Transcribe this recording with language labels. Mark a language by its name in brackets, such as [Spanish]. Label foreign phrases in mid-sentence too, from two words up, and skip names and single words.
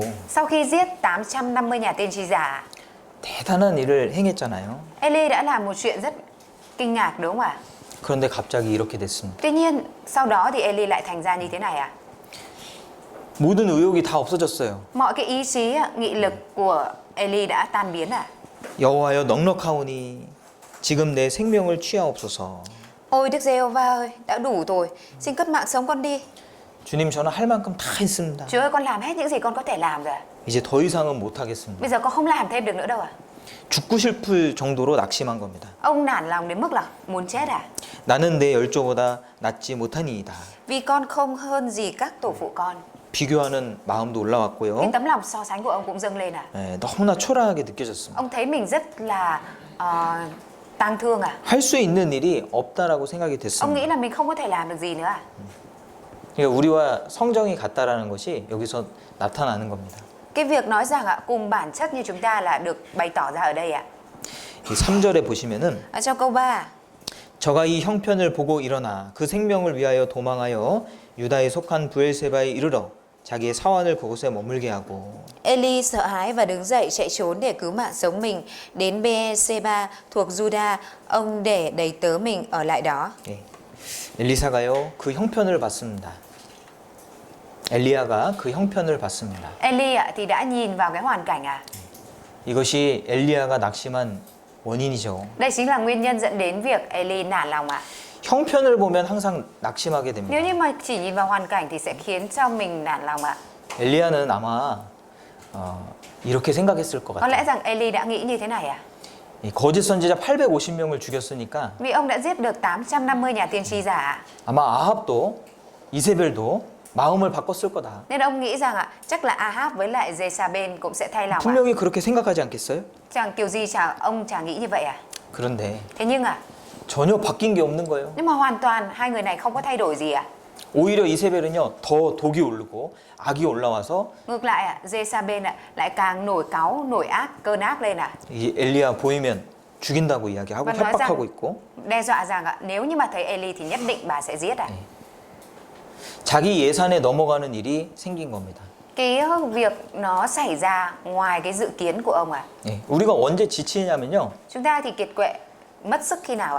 [Vietnamese] Sau khi giết 850 nhà tiên tri giả, [Korean] 대단한 일을 행했잖아요. [Vietnamese] Eli đã làm một chuyện rất kinh ngạc đúng không ạ? [Korean] 그런데 갑자기 이렇게 됐습니다. [Vietnamese] Tuy nhiên, sau đó thì Eli lại thành ra như thế này à? [Korean] 모든 의욕이 다 없어졌어요. [Vietnamese] Mọi cái ý chí, nghị lực của Eli đã tan biến à? [Korean] 여호와여 넉넉하오니 지금 내 생명을 취하옵소서. [Vietnamese] Ôi Đức Giê-hô-va ơi, đã đủ rồi, xin cất mạng sống con đi. [Korean] 주님 저는 할 만큼 다 했습니다. [Vietnamese] Chúa ơi, con làm hết những gì con có thể làm rồi. [Korean] 이제 더 이상은 못 하겠습니다. [Vietnamese] Bây giờ con không làm thêm được nữa đâu à? [Korean] 죽고 싶을 정도로 낙심한 겁니다. [Vietnamese] Ông nản lòng đến mức là muốn chết à? [Korean] 나는 내 열조보다 낫지 못하니이다. [Vietnamese] Vì con không hơn gì các tổ phụ con. [Korean] 비교하는 마음도 올라왔고요. [Vietnamese] Cái tấm lòng so sánh của ông cũng dâng lên à? [Korean] 너무나 초라하게 느껴졌습니다. [Vietnamese] Ông thấy mình rất là tang thương à? [Korean] 할 수 있는 일이 없다라고 생각이 [Vietnamese] Ông nghĩ [Korean] 됐습니다. [Vietnamese] là mình không có thể làm được gì nữa à? [Korean] 그러니까 우리와 성정이 같다라는 것이 여기서 나타나는 겁니다. [Vietnamese] Cái việc nói rằng cùng bản chất như chúng ta là được bày tỏ ra ở đây ạ. [Korean] 이 3절에 보시면은 [Vietnamese] Ở trong câu 3, [Korean] 저가 이 형편을 보고 일어나 그 생명을 위하여 도망하여 유다에 속한 부엘세바에 이르러 자기의 사환을 그곳에 머물게 하고 [Vietnamese] Eli sợ hãi và đứng dậy chạy trốn để cứu mạng sống mình. Đến Be-seba thuộc Juda, ông để đầy tớ mình ở lại đó. [Korean] 예. 엘리사가요 그 형편을 봤습니다. 엘리야가 그 형편을 봤습니다. [Vietnamese] Eli thì đã nhìn vào cái hoàn cảnh à? [Korean] 이것이 엘리야가 낙심한 원인이죠. [Vietnamese] Đây chính là nguyên nhân dẫn đến việc Eli nản lòng à? [Korean] 형편을 보면 항상 낙심하게 [Vietnamese] Nếu [Korean] 됩니다. [Vietnamese] như mà chỉ nhìn vào hoàn cảnh thì sẽ khiến cho mình nản lòng ạ. [Korean] 엘리야는 아마 이렇게 생각했을 것 [Vietnamese] Có [Korean] 같아요. [Vietnamese] lẽ rằng Eli đã nghĩ như thế này à? [Korean] 이 거짓 선지자 850명을 죽였으니까 [Vietnamese] Vì ông đã giết được 850 nhà tiên tri giả. [Korean] 아마 아합도 이세벨도 마음을 바꿨을 거다. [Vietnamese] Nên ông nghĩ rằng chắc là Ahab với lại Jezabel cũng sẽ thay lòng. [Korean] 분명히 그렇게 생각하지 않겠어요? [Vietnamese] Chẳng kiểu gì ông chả nghĩ như vậy à? [Korean] 그런데 [Vietnamese] Thế nhưng [Korean] 전혀 바뀐 게 없는 거예요. [Vietnamese] nhưng mà hoàn toàn hai người này không có thay đổi gì à? [Korean] 오히려 이세벨은요 더 독이 오르고 악이 올라와서 [Vietnamese] Ngược lại Jezabel lại càng nổi cáu, nổi ác, cơn ác lên [Korean] 이 엘리야 보이면 죽인다고 이야기하고 [Vietnamese] Và nói [Korean] 협박하고 [Vietnamese] rằng, [Korean] 있고 [Vietnamese] đe dọa rằng nếu như mà thấy Eli thì nhất định bà sẽ giết [Korean] 자기 예산에 넘어가는 일이 생긴 겁니다. [Vietnamese] Cái việc nó xảy ra ngoài cái dự kiến của ông [Korean] 예, 우리가 언제 지치냐면요. [Vietnamese] Chúng ta thì kiệt quệ, mất sức khi nào